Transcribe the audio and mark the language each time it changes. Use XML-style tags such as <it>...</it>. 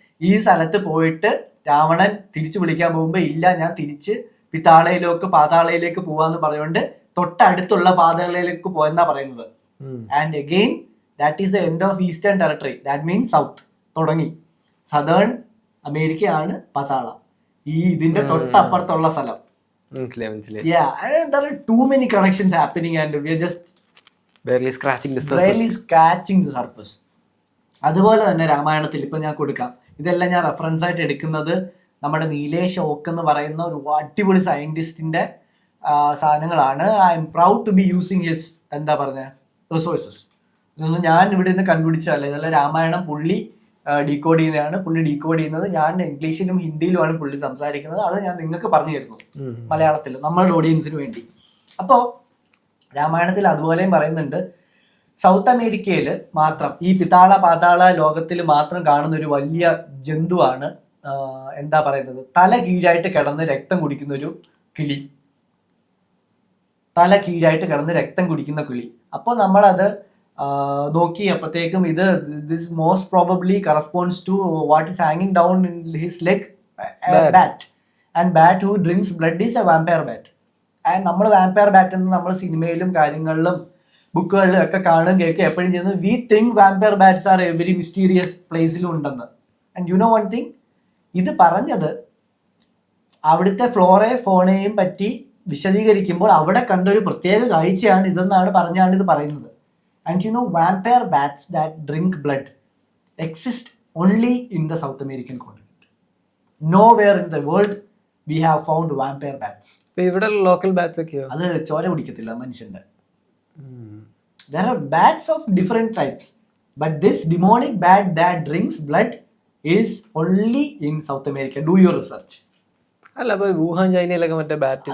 <ml>ഈ സ്ഥലത്ത് പോയിട്ട് രാവണൻ തിരിച്ചു വിളിക്കാൻ പോകുമ്പോൾ ഇല്ല, ഞാൻ തിരിച്ച് പാതാളയിലേക്ക് പോവാന്ന് പറഞ്ഞുകൊണ്ട് തൊട്ടടുത്തുള്ള പാതാളയിലേക്ക് പോയെന്നാ പറയുന്നത്.</ml> <en>And again that is the end of eastern territory, that means south തുടങ്ങി.</en> <ml>സദേൺ അമേരിക്കയാണ് പാതാള, ഈ ഇതിന്റെ തൊട്ടപ്പുറത്തുള്ള സ്ഥലം.</ml> <en>Yeah, there are too many connections happening and we are just barely scratching the surface.</en> <ml>അതുപോലെ തന്നെ രാമായണത്തിൽ ഇപ്പൊ ഞാൻ കൊടുക്കാം, ഇതെല്ലാം ഞാൻ റെഫറൻസ് ആയിട്ട് എടുക്കുന്നത് നമ്മുടെ നീലേഷ് ഓക്ക് എന്ന് പറയുന്ന ഒരു അടിപൊളി സയന്റിസ്റ്റിന്റെ സാധനങ്ങളാണ്.</ml> <en>I'm proud to be using his resources.</en> <ml>ഇതൊന്നും ഞാൻ ഇവിടെ നിന്ന് കണ്ടുപിടിച്ചതല്ല, ഇതെല്ലാം രാമായണം പുള്ളി ഡീകോഡ് ചെയ്യുന്നതാണ്. പുള്ളി ഡീകോഡ് ചെയ്യുന്നത് ഞാൻ ഇംഗ്ലീഷിലും ഹിന്ദിയിലുമാണ് പുള്ളി സംസാരിക്കുന്നത്. അത് ഞാൻ നിങ്ങൾക്ക് പറഞ്ഞു തരുന്നു മലയാളത്തിൽ നമ്മളുടെ ഓഡിയൻസിന് വേണ്ടി. അപ്പോൾ രാമായണത്തിൽ അതുപോലെയും പറയുന്നുണ്ട്, സൗത്ത് അമേരിക്കയിൽ മാത്രം ഈ പാതാള ലോകത്തിൽ മാത്രം കാണുന്ന ഒരു വലിയ ജന്തുവാണ് എന്താ പറയുന്നത്, തല കീഴായിട്ട് കിടന്ന് രക്തം കുടിക്കുന്ന ഒരു കിളി. തല കീഴായിട്ട് കിടന്ന് രക്തം കുടിക്കുന്ന കിളി. അപ്പോൾ നമ്മളത് നോക്കി അപ്പോഴത്തേക്കും</ml> <en>this most probably corresponds to what is hanging down in his leg, a bat. And bat who drinks blood is a vampire bat.</en> <ml>And നമ്മൾ vampire bat എന്ന് നമ്മൾ സിനിമയിലും കാര്യങ്ങളിലും ബുക്കുകളിലും ഒക്കെ കാണും കേൾക്കും എപ്പോഴും ചെയ്യുന്നത്.</ml> <en>we think vampire bats are every mysterious</en> <ml>പ്ലേസിലും ഉണ്ടെന്ന്.</ml> <en>and you know one thing,</en> <ml>ഇത് പറഞ്ഞത് അവിടുത്തെ ഫോണയെയും പറ്റി വിശദീകരിക്കുമ്പോൾ അവിടെ കണ്ടൊരു പ്രത്യേക കാഴ്ചയാണ് ഇതെന്നാണ് പറഞ്ഞാണ് ഇത് പറയുന്നത്.</ml> <en>And you know, vampire bats that drink blood exist only in the South American continent. Nowhere in the world we have found vampire bats.</en> <ml>ഇവിടെ ലോക്കൽ ബാറ്റ്സ് ഒക്കെയോ? അത് ചോര കുടിക്കത്തില്ല മനുഷ്യന്റെ.</ml> <en>There are bats of different types, but this demonic bat that drinks blood is only in South America. Do your research.</en> <ml>അല്ല, അപ്പൊ Wuhan ചൈനയിലൊക്കെ മറ്റേ bat,</ml>